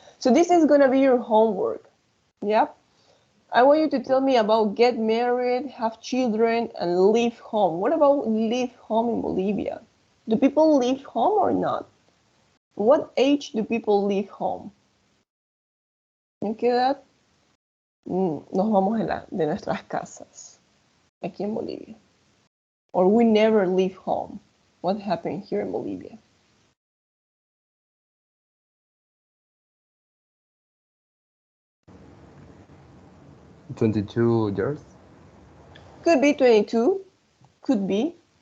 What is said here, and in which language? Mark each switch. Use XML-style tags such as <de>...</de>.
<en>So this is gonna be your homework, yeah? I want you to tell me about get married, have children, and leave home. What about leave home in Bolivia? Do people leave home or not? What age do people leave home?</en> <es>¿En qué edad nos vamos de nuestras casas aquí en Bolivia?</es> <en>Or we never leave home? What happened here in Bolivia? $22 years. Could be 22, could be.</en>